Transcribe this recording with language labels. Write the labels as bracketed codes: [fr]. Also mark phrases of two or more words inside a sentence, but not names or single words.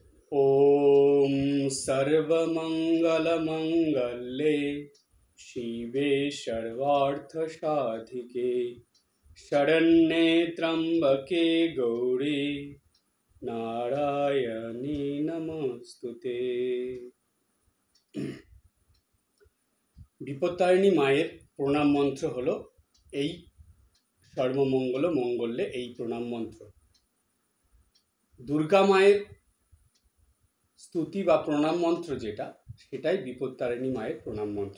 [sa] ओम सर्वमंगलमंगल्ये शिवे सर्वार्थसाधिके शरण्ये त्र्यंबके गौरी नारायणी नमस्तुते। [bn] বিপত্তারিণী মায়ের প্রণাম মন্ত্র হলো এই সর্বমঙ্গল মঙ্গলে এই প্রণাম মন্ত্র। দুর্গা মায়ের স্তুতি বা প্রণাম মন্ত্র যেটা, সেটাই বিপত্তারিণী মায়ের প্রণাম মন্ত্র।